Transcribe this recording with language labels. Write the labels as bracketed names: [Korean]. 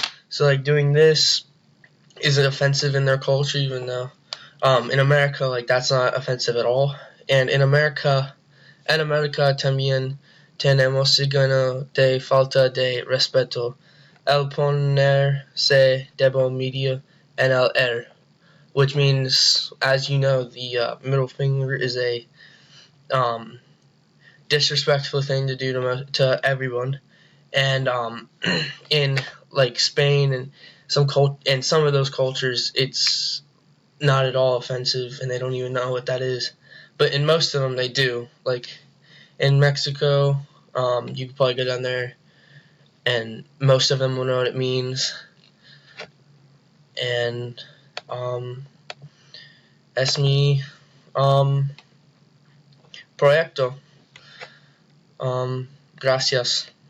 [English] So like doing this isn't offensive in their culture, even though in America like that's not offensive at all. [Spanish] And en America también tenemos signo de falta de respeto. El ponerse dedo medio en el [English] which means, as you know, the middle finger is a disrespectful thing to do to everyone. And in like Spain and some of those cultures, it's not at all offensive, and they don't even know what that is. But in most of them, they do. Like in Mexico, you could probably go down there, and most of them will know what it means. [Spanish] And es mi proyecto. Gracias.